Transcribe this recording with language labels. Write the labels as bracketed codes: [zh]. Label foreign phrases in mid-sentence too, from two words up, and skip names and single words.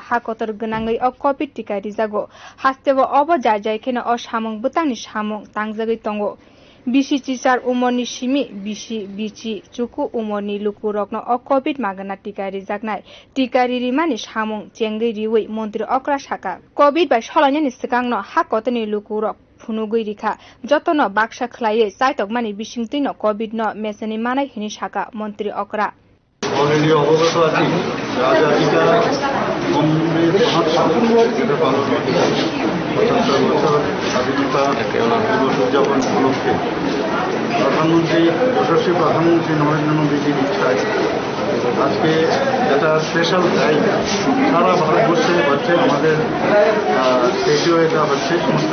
[trp] hakotor gnangai o COVID tika rizago hastewo obo jaikhena o samang butangni samung tangjagai tongo bisi sar umoni simi bisi bichi chuku umoni lukurokno o COVID magana tika rijaknai tika ririmani samung chengai riwei mantri okra saka COVID by solainani sikangno hakotoni lukurok phunugui rikha jotono baksa khlaiye saitokmani bisingtino COVID no mesani manai hini saka mantri okra [bn] already অবগত আছি রাজাধিকা অমৃত মহোৎসব যেটা পালন হচ্ছে 75 বছর স্বাধীনতা দিবস উদযাপন উপলক্ষে যশস্বী প্রধানমন্ত্রী নরেন্দ্র মোদীজির ইচ্ছায় আজকে একটা [en] special drive [bn] সারা ভারতবর্ষে হচ্ছে আমাদের স্টেটেও এটা হচ্ছে সমস্ত